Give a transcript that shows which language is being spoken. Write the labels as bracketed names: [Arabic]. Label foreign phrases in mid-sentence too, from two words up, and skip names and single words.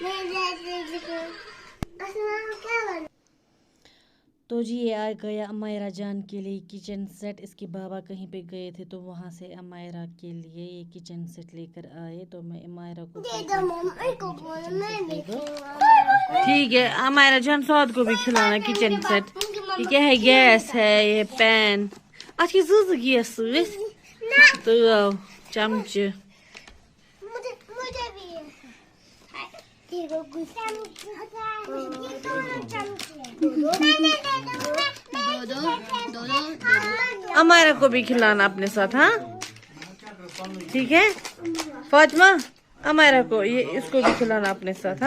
[Urdu] تو جی یہ آ گیا امیرا جان کے لیے کچن سیٹ. اس کے بابا کہیں پہ گئے تھے تو وہاں سے امیرا کے لیے یہ کچن سیٹ لے کر آئے. تو میں امیرا کو ٹھیک ہے. امیرا جان سعود کو بھی کھلانا کچن سیٹ. یہ کیا ہے؟ گیس ہے، یہ پین، [Kashmiri] اتھ یہ زٕ گیس ست تٲو چمچہ. [Urdu] امیرا کو بھی کھلانا اپنے ساتھ. ہاں ٹھیک ہے فاطمہ، امیرا کو اس کو بھی کھلانا اپنے ساتھ.